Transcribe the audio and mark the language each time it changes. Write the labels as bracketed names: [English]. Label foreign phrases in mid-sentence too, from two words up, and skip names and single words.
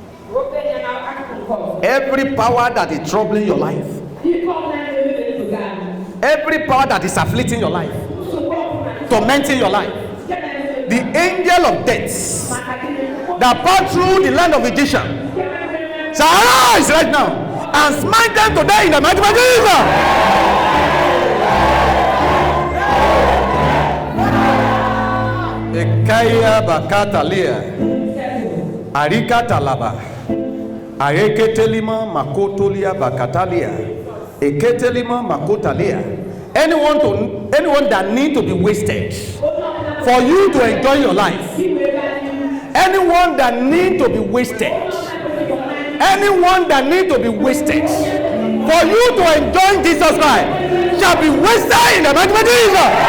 [English] Every power that is troubling your life, every power that is afflicting your life, tormenting your life, the angel of death that passed through the land of Egyptian shall arise right now and smite them today in the mighty name of Jesus. Ekaya bakatalia arika talaba areketelima makotolia bakatalia eketelima makotalia. Anyone that need to be wasted for you to enjoy your life, anyone that need to be wasted, anyone that need to be wasted for you to enjoy Jesus Christ shall be wasted in the mighty name of Jesus.